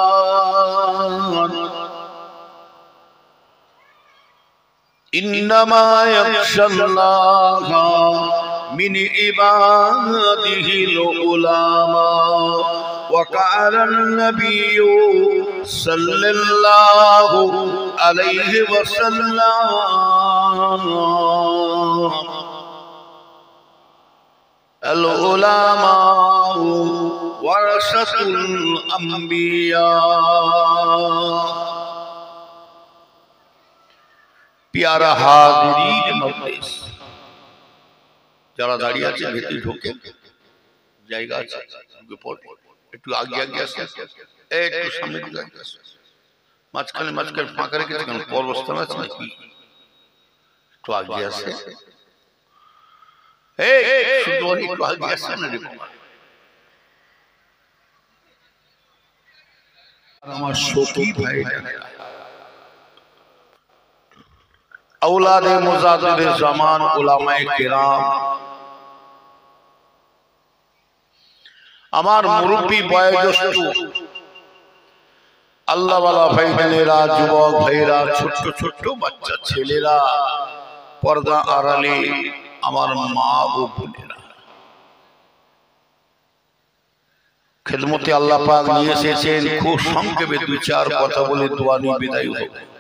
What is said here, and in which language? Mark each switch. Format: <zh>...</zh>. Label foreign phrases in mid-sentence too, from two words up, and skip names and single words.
<ar>إنما يخشى الله من عباده العلماء وقال النبي صلى الله عليه وسلم العلماء ورثة الأنبياء</ar> <ur>پیارا حاضرین مجلس</ur> <bn>যারা দাঁড়িয়ে আছে ভেতরে ঢোকে জায়গা আছে একটু আগে আগে আসে একটু সামনে দিকে আসে মাঝখানে ফাঁকা রেখেছে কেন পরবস্থান আছে নাকি একটু আগে আসে শুধু একটু আগে আসে না রে আমার সখী ভাইরা</bn> <ur>اولادِ مجادر زمان علمائے کرام</ur> <bn>আমার মুরব্বি বয়োজ্যেষ্ঠ আল্লাহ ওয়ালা ভাইজানেরা যুবক ভাইরা ছোট ছোট বাচ্চা ছেলেরা পর্দা আড়ালে আমার মা ও বোনেরা খিদমতে আল্লাহ পাক নিয়ে এসেছেন খুব সংক্ষেপে দুই চার কথা বলে দোয়া নিয়ে বিদায় হব</bn>